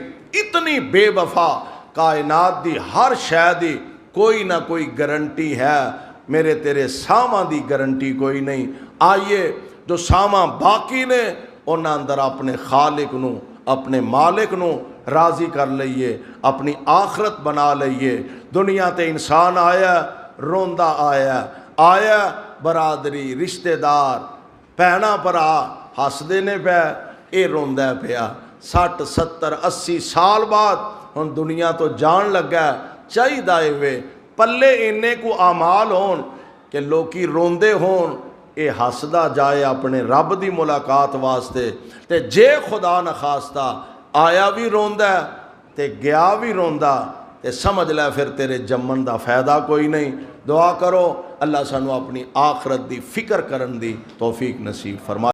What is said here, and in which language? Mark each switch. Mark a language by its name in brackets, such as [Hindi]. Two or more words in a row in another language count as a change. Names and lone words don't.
[Punjabi] اتنی بے وفا کائنات دی ہر شے دی کوئی نہ کوئی گارنٹی ہے، میرے تیرے ساواں دی گارنٹی کوئی نہیں۔ آئیے جو ساواں باقی نے انہاں اندر اپنے خالق نو، اپنے مالک نو راضی کر لئیے، اپنی آخرت بنا لئیے۔ دنیا تے انسان آیا روندہ آیا برادری رشتہ دار بھینا بھرا ہسدے نے پے، اے روندہ پیا 60 70 80 سال بعد ہن دنیا تو جان لگا، چاہیے وے پلے انے کو اعمال ہون کہ لوکی روندے ہون، اے ہسدا جائے اپنے رب دی ملاقات واسطے۔ تے جے خدا نخواستہ آیا بھی روندہ تے گیا بھی روندہ تے سمجھ لے پھر تیرے جمن دا فائدہ کوئی نہیں۔ دعا کرو اللہ سانو اپنی آخرت دی فکر کرن دی توفیق نصیب فرمائے۔